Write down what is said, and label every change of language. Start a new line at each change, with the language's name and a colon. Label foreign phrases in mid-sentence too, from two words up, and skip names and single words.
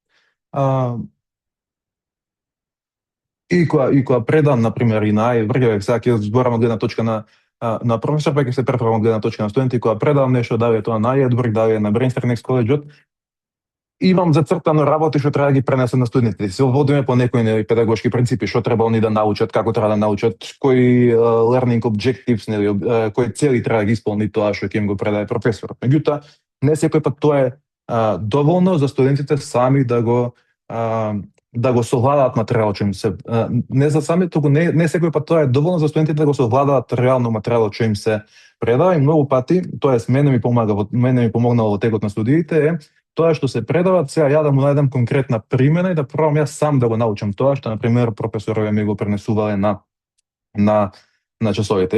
Macedonian: и кога предам на пример и на AI врк, сега ќе зборам од гледна точка на професор, па ќе се префрлам од гледна точка на студенти, кога предавам нешто, дали е тоа на AI од врк, дали е на Brainstream Next College, имам зацртано работи што треба да ги пренесам на студентите. Се водиме по некои педагошки принципи, што треба они да научат, како треба да научат, кои
English: learning objectives,
Macedonian: кои цели треба да ги исполни тоа што ќе им го предаде професорот. Меѓутоа, не секој пат тоа е доволно за студентите сами да го совладаат материјалот што им се не за сами, туку не секој пат тоа е доволно за студентите да го совладаат реално материјалот што им се предава, и многу пати, тоест мене ми помогнало во текот на студиите е тоа што се предава, сега ја да му најдам конкретна примена и да пробам јас сам да го научам тоа што на пример професорове ми го пренесувале на часовите.